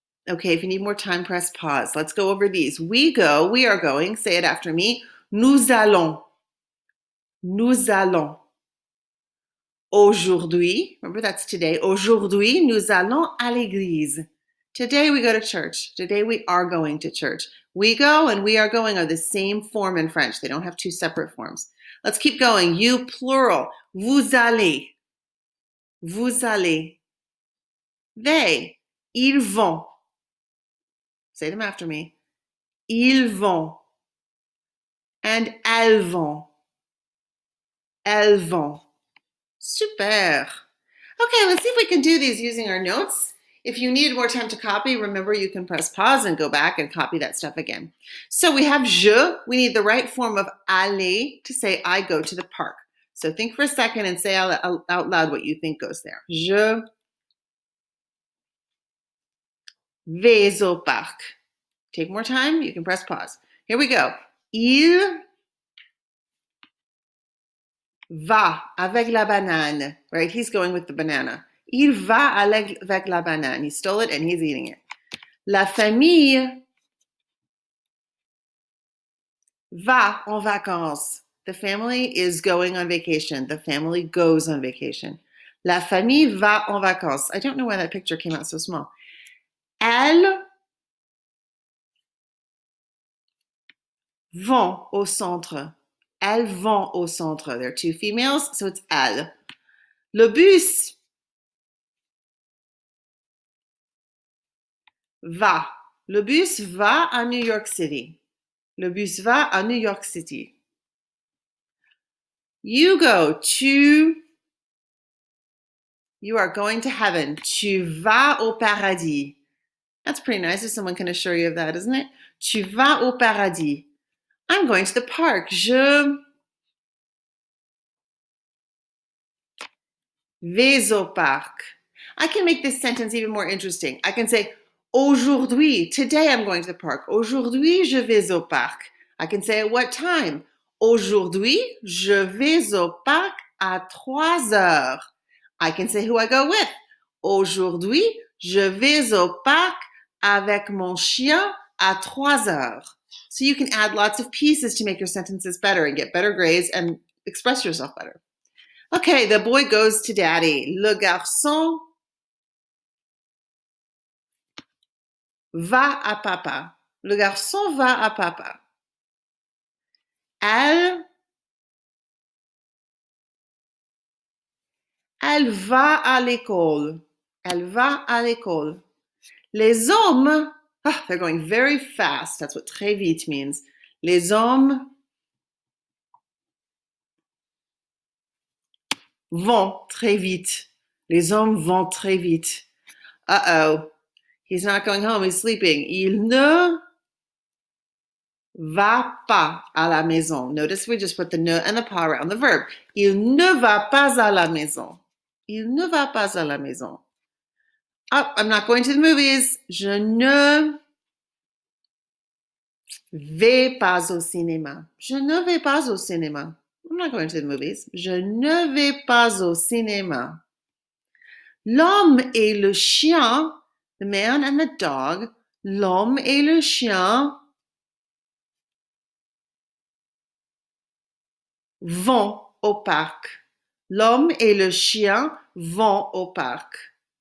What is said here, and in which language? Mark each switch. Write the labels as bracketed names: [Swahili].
[English] Okay, if you need more time, press pause. Let's go over these. We go, we are going. Say it after me. [French] Nous allons. Nous allons. [English] Aujourd'hui, remember that's today. [French] Aujourd'hui, nous allons à l'église. [English] Today we go to church. Today we are going to church. We go and we are going are the same form in French. They don't have two separate forms. Let's keep going. You plural. [French] Vous allez. Vous allez. [English] They. [French] Ils vont. [English] Say them after me. [French] Ils vont. And elles vont. Elles vont. Super. [English] Okay, let's see if we can do these using our notes. If you need more time to copy, remember you can press pause and go back and copy that stuff again. So we have je. We need the right form of aller to say I go to the park. So think for a second and say out loud what you think goes there. [French] Je vais au parc. [English] Take more time, you can press pause. Here we go. [French] Il va avec la banane. [English] Right, he's going with the banana. [French] Il va avec la banane. [English] He stole it and he's eating it. [French] La famille va en vacances. [English] The family is going on vacation. The family goes on vacation. [French] La famille va en vacances. [English] I don't know why that picture came out so small. [French] Elles vont au centre. Elles vont au centre. [English] There are two females, so it's elles. [French] Le bus va. Le bus va à New York City. Le bus va à New York City. [English] You go to, you are going to heaven. [French] Tu vas au paradis. [English] That's pretty nice if someone can assure you of that, isn't it? [French] Tu vas au paradis. [English] I'm going to the park. Je [French] vais au parc. [English] I can make this sentence even more interesting. I can say, aujourd'hui, today I'm going to the park. [French] Aujourd'hui, je vais au parc. [English] I can say at what time? [French] Aujourd'hui, je vais au parc à 3 heures. [English] I can say who I go with. [French] Aujourd'hui, je vais au parc avec mon chien à 3 heures. [English] So you can add lots of pieces to make your sentences better and get better grades and express yourself better. Okay, the boy goes to daddy. [French] Le garçon va à papa. Le garçon va à papa. Elle va à l'école. Elle va à l'école. [English] Les hommes, they're going very fast. That's what très vite means. [French] Les hommes vont très vite. Les hommes vont très vite. [English] Uh-oh. He's not going home. He's sleeping. [French] Il ne va pas à la maison. [English] Notice we just put the ne and the pas around the verb. [French] Il ne va pas à la maison. Il ne va pas à la maison. [English] Oh, I'm not going to the movies. [French] Je ne vais pas au cinéma. Je ne vais pas au cinéma. [English] I'm not going to the movies. [French] Je ne vais pas au cinéma. L'homme et le chien, [English] the man and the dog, [French] l'homme et le chien vont au parc. L'homme et le chien vont au parc.